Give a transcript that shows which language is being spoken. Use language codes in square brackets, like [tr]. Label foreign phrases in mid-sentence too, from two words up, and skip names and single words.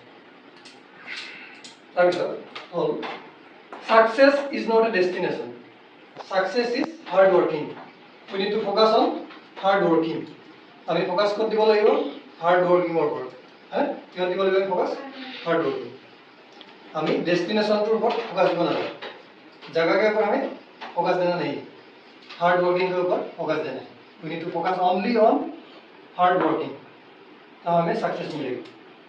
[as] তাৰপিছত হ'ল [en] success is not a destination, success is hard working. we need to focus on hard working. [as] আমি ফ'কাছ ক'ত দিব লাগিব? [en] hard working [as] ওপৰত। কিমান দিব লাগিব ফ'কাছ? [en] hard working. [as] আমি ডেষ্টিনেশ্যনটোৰ ওপৰত ফ'কাছ দিব নালাগে। [hi] जगह के ऊपर हमें फोकस देना नहीं, [en] hard working [hi] के ऊपर फोकस देना है। [en] we need to focus only on hard working, [hi] तब हमें सक्सेस मिलेगी।